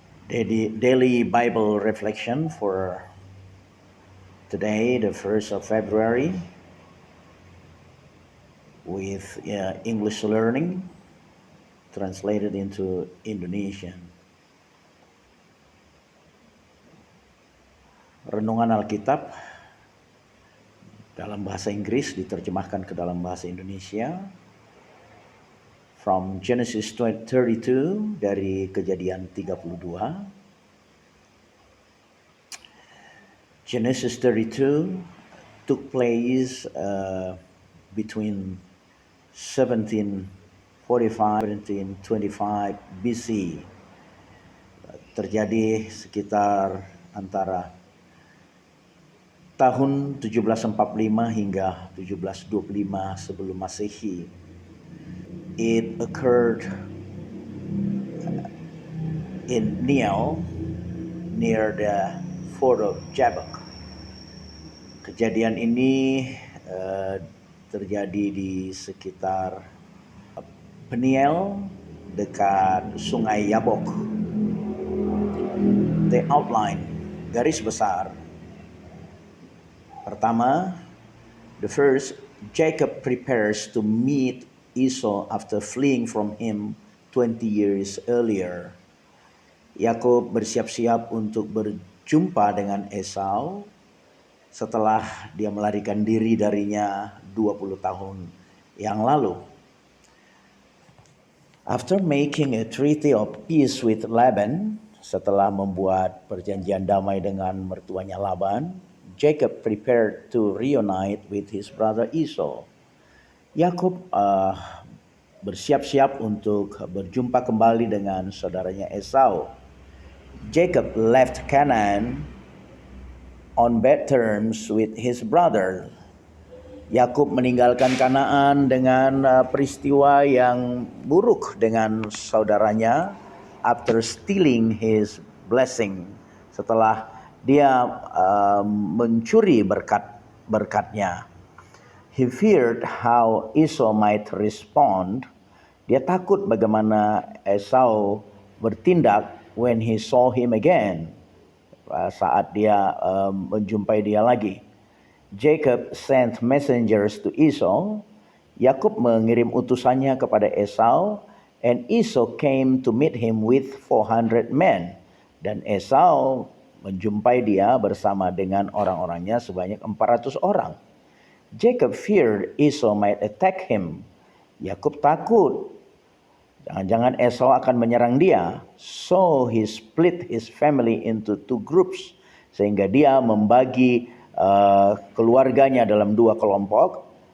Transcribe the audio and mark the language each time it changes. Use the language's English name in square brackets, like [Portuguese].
[English] Daily Bible reflection for today, the 1st of February, with English learning translated into Indonesian. [Indonesian] Renungan Alkitab dalam bahasa Inggris diterjemahkan ke dalam bahasa Indonesia [English] from Genesis 32 [Indonesian] dari Kejadian 32. [English] Genesis 32 took place between 1745 and 1725 BC. [Indonesian] Terjadi sekitar antara tahun 1745 hingga 1725 sebelum Masehi. [English] It occurred in Nial near the fort of Jabbok. [Indonesian] Kejadian ini terjadi di sekitar Peniel dekat Sungai Yabok. [English] The outline, [Indonesian] garis besar. [English] Pertama, the first, Jacob prepares to meet Esau after fleeing from him 20 years earlier. [Indonesian] Yakub bersiap-siap untuk berjumpa dengan Esau setelah dia melarikan diri darinya 20 tahun yang lalu. [English] After making a treaty of peace with Laban, [Indonesian] setelah membuat perjanjian damai dengan mertuanya Laban, [English] Jacob prepared to reunite with his brother Esau. [Indonesian] Yakub bersiap-siap untuk berjumpa kembali dengan saudaranya Esau. [English] Jacob left Canaan on bad terms with his brother. [Indonesian] Yakub meninggalkan Kanaan dengan peristiwa yang buruk dengan saudaranya [English] after stealing his blessing. [Indonesian] Setelah dia mencuri berkatnya. [English] He feared how Esau might respond. [Indonesian] Dia takut bagaimana Esau bertindak [English] when he saw him again. [Indonesian] Saat dia menjumpai dia lagi. [English] Jacob sent messengers to Esau. [Indonesian] Yakub mengirim utusannya kepada Esau, [English] and Esau came to meet him with 400 men. [Indonesian] Dan Esau menjumpai dia bersama dengan orang-orangnya sebanyak 400 orang. [English] Jacob feared Esau might attack him. [Indonesian] Yakub takut jangan-jangan Esau akan menyerang dia. [English] So he split his family into two groups. [Indonesian] Sehingga dia membagi keluarganya dalam dua kelompok.